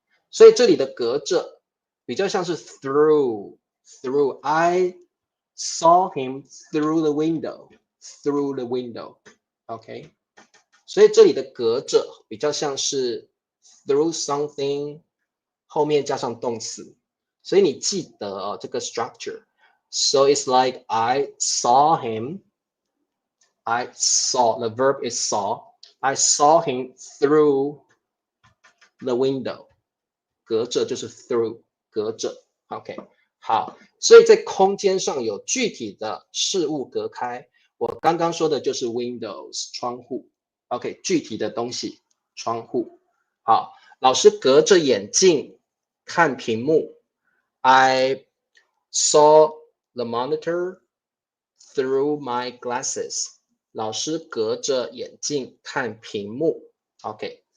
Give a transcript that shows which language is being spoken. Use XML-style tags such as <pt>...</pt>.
<zh>所以这里的隔着比较像是 through</zh> <en>I saw him through the window</en> <zh>OK， 所以这里的隔着比较像是</zh> <en>through something</en> <zh>后面加上动词，所以你记得这个 structure。</zh> <en>So it's like I saw him, the verb is saw, I saw him through the window。</en> <zh>隔着就是 through， 隔着 OK。好，所以在空间上有具体的事物隔开，我刚刚说的就是 windows 窗户 OK， 具体的东西窗户。好，老师隔着眼镜看屏幕，</zh> <en>I saw the monitor through my glasses，</en> <zh>老师隔着眼镜看屏幕 OK。</zh>